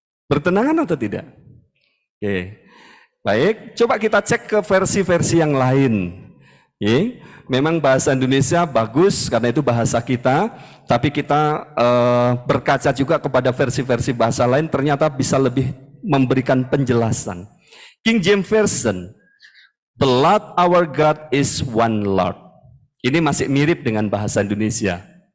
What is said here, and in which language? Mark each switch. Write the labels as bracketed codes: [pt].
[id] Bertentangan atau tidak? Oke. Baik, coba kita cek ke versi-versi yang lain. Oke. Memang bahasa Indonesia bagus karena itu bahasa kita, tapi kita berkaca juga kepada versi-versi bahasa lain, ternyata bisa lebih memberikan penjelasan. [en] King James Version, the Lord our God is one Lord. [id] Ini masih mirip dengan bahasa Indonesia.